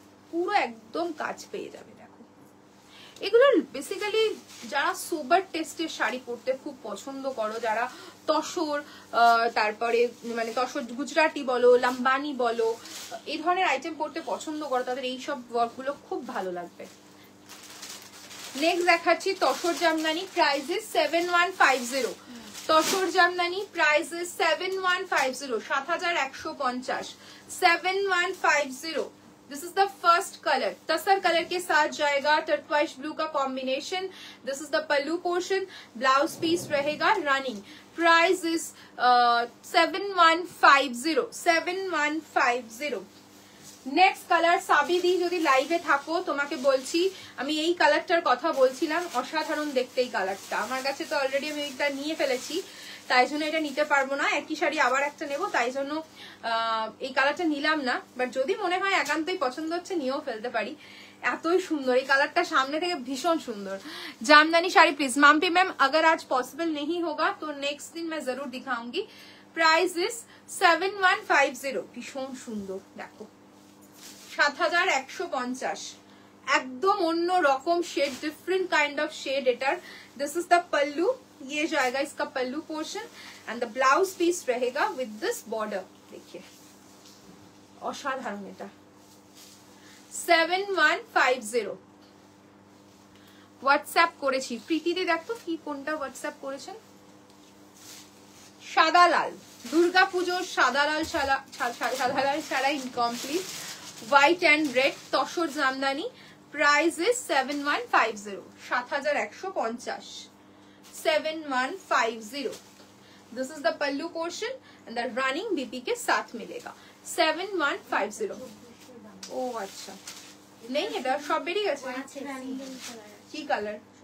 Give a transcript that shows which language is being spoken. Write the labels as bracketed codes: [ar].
[bn] পুরো একদম কাজ পেয়ে যাবে। এগুলো বেসিক্যালি যারা সোবার টেস্টের শাড়ি পরতে খুব পছন্দ করো, যারা তসর, তারপরে মানে তসর গুজরাটি বলো, লাম্বানি বলো, এই ধরনের আইটেম পরতে পছন্দ করো, তাদের এইসব ওয়ার্কগুলো খুব ভালো লাগবে। নেক্সট দেখাচ্ছি tussar Jamdani. [en] Price is 7,150। Tussar Jamdani price is 7150, 7150, 7150। This is the first colour, [hi] tasar colour के साथ जाएगा, टर्क्वाइश ब्लू का combination. [en] this is the pallu portion, [hi] blouse piece रहेगा running. [en] Price is 7150, 7150। [bn] Next colour সাবিদি, যদি লাইভে থাকো তোমাকে বলছি, আমি এই কালারটার কথা বলছিলাম, অসাধারণ দেখতে এই কালারটা। আমার কাছে তো অলরেডি আমি এটা নিয়ে ফেলেছি, তাই জন্য এটা নিতে পারবো না। একই শাড়ি আবার একটা নেব, তাই জন্য এই কালারটা নিলাম না। বাট যদি মনে হয় একান্তই পছন্দ হচ্ছে, নিয়েও ফেলতে পারি। এতই সুন্দর এই কালারটা, সামনে থেকে ভীষণ সুন্দর। জামদানি শাড়ি প্লিজ মাম্পি ম্যাম, [hi] अगर आज पॉसिबल नहीं होगा तो नेक्स्ट दिन मैं जरूर दिखाऊंगी। [en] Price is 7150। [bn] ভীষণ সুন্দর, দেখো 7150, একদম অন্য রকম shade, different kind of shade এটার। [en] this is the pallu, [hi] ये जाएगा इसका पल्लू portion and the blouse piece रहेगा विद दिस बॉर्डर। [bn] देखिए অসাধারণ, এটা 7150। হোয়াটসঅ্যাপ করেছি। প্রীতিতে দেখতো কি কোনটা হোয়াটসঅ্যাপ করেছেন। সাদা লাল, দুর্গাপুজোর সাদা লাল ছাড়া incomplete. [en] White and red tussar jamdani, price is 7150, 7150, 7150। This is the pallu portion and [hi] the running BP के साथ मिलेगा 7150। ओ अच्छा नहीं [bn] এটা সব বেরিয়ে গেছে। কি কালার?